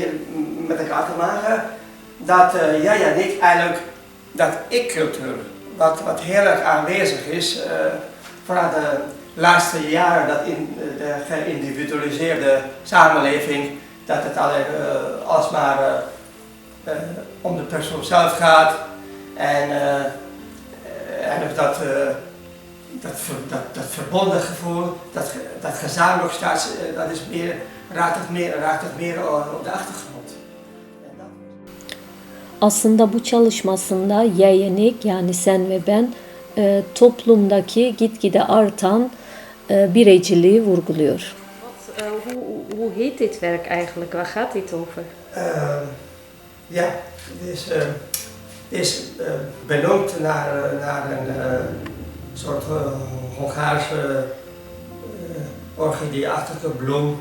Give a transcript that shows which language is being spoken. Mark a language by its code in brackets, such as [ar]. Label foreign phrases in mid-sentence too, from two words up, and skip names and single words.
[nl] met elkaar te maken dat jij en ik eigenlijk dat ik-cultuur, wat heel erg aanwezig is, vooral de laatste jaren dat in de geïndividualiseerde samenleving, dat het alsmaar om de persoon zelf gaat en dat verbonden gevoel, dat gezamenlijk staat, dat is raakt het meer op de achtergrond. [tr] Aslında bu çalışmasında yeğenik yani sen ve ben toplumdaki gitgide artan bireciliği vurguluyor. [nl] Hoe heet dit werk eigenlijk? Waar gaat dit over? Ja, het is benoemd naar een soort Hongaarse orchideeachtige bloem.